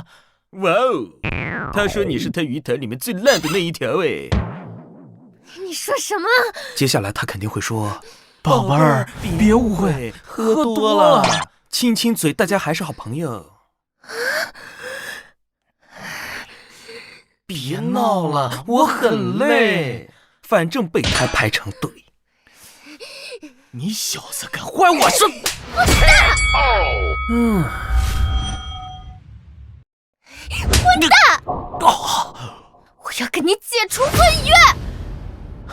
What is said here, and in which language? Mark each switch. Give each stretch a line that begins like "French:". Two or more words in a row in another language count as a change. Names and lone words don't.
Chinese: 哇哦，他說你是他魚塘裡面最爛的那一條哎！你說什麼？接下來他肯定會說：“ 寶貝兒，別誤會，喝多了，親親嘴，大家還是好朋友。” 別鬧了，我很累。反正備胎排成隊。你小子敢壞我生！混蛋！我要跟你解除婚約。